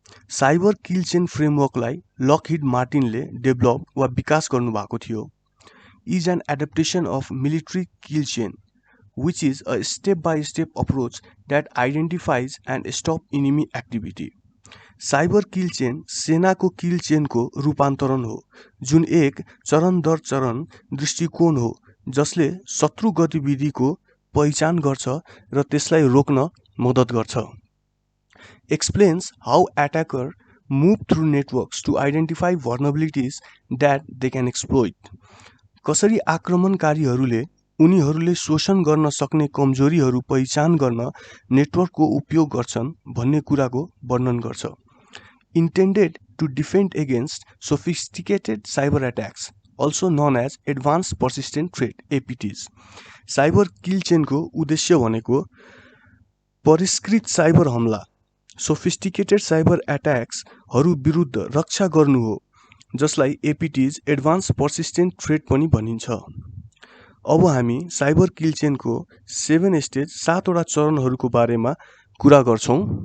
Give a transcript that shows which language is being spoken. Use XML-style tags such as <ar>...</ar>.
<ne>Cyber kill chain फ्रेमवर्कलाई Lockheed मार्टिनले develop वा विकास गर्नुभएको थियो।</ne> <en>Is an adaptation of military kill chain which is a step-by-step approach that identifies and stop enemy activity.</en> <ne>Cyber kill chain सेनाको किल चेनको रूपान्तरण हो जुन एक चरण दर चरण दृष्टिकोण हो जसले शत्रु गतिविधिको पहिचान गर्छ र त्यसलाई रोक्न मद्दत गर्छ।</ne> <en>Explains how attacker move through networks to identify vulnerabilities that they can exploit.</en> <ne>कसरी आक्रमणकारीहरूले उनीहरूले शोषण गर्न सक्ने कमजोरीहरू पहिचान गर्न नेटवर्कको उपयोग गर्छन् भन्ने कुराको वर्णन गर्छ।</ne> <en>Intended to defend against sophisticated cyber attacks, also known as Advanced Persistent Threat (APTs).</en> <ne>Cyber किल चेनको उद्देश्य भनेको परिष्कृत साइबर हमला सोफिस्टिकेटेड साइबर एट्याक्सहरू विरुद्ध रक्षा गर्नु हो जसलाई एपीटीज एडभान्स पर्सिस्टेन्ट थ्रेट पनि भनिन्छ। अब हामी साइबर किल चेनको 7 स्टेज 7 वटा चरणहरूको बारेमा कुरा गर्छौं।</ne>